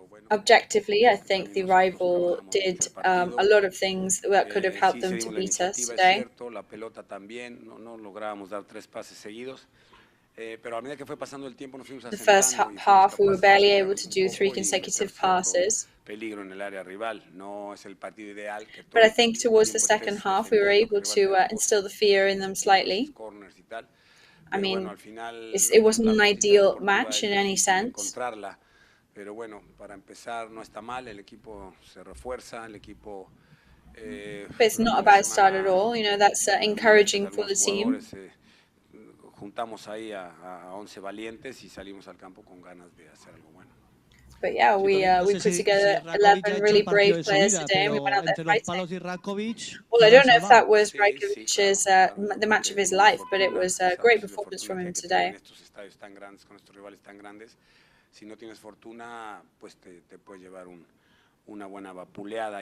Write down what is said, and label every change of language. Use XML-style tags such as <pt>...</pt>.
<en>Objectively, I think the rival did a lot of things that could have helped them to beat us today.</en> <es>La pelota también, no lográbamos dar 3 pases seguidos. Pero a medida que fue pasando el tiempo nos fuimos</es> <en>The first half, we were barely able to do 3 consecutive passes.</en> <es>Peligro en el área rival, no es el partido ideal.</es> <en>But I think towards the second half, we were able to instill the fear in them slightly. I mean, it wasn't an ideal match in any sense.</en> <es>Pero bueno, para empezar no está mal, el equipo se refuerza, el equipo.</es> <en>But it's not a bad start at all. You know, that's encouraging for the team.</en> <es>Juntamos ahí a 11 valientes y salimos al campo con ganas de hacer algo bueno.</es> <en>But yeah, we put together 11 really brave players today, and we went out there fighting. Well, I don't know if that was Rajkovic's the match of his life, but it was a great performance from him today.</en> <es>Estos estadios tan grandes, con estos rivales tan grandes, si no tienes fortuna, pues te puedes llevar una buena vapuleada.</es>